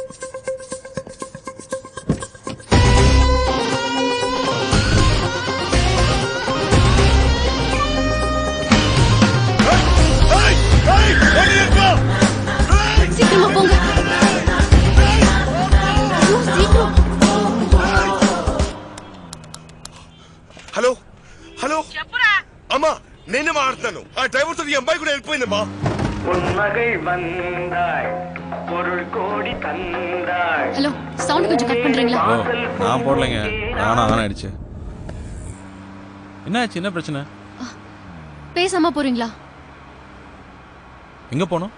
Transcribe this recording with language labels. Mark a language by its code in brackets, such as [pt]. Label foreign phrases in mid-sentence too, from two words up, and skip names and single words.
[ta] சீக்கிரமா போங்க. ஐயோ, சீக்கிரம். [en] hello hello [te] చెప్పురా. అమ్మా నేను మాట్లాడుతాను. ఆ డ్రైవర్ తో ఈ అమ్మాయి కూడా వెళ్ళిపోయిందమ్మా. [ta] ஹலோ, சவுண்ட் கொஞ்சம் கட் பண்றீங்களா? ஓ நான் போடலைங்க, நானா ஆன் ஆயிடுச்சு. என்னாச்சு, என்ன பிரச்சனை? பேசாம போறீங்களா? எங்க போனோம்?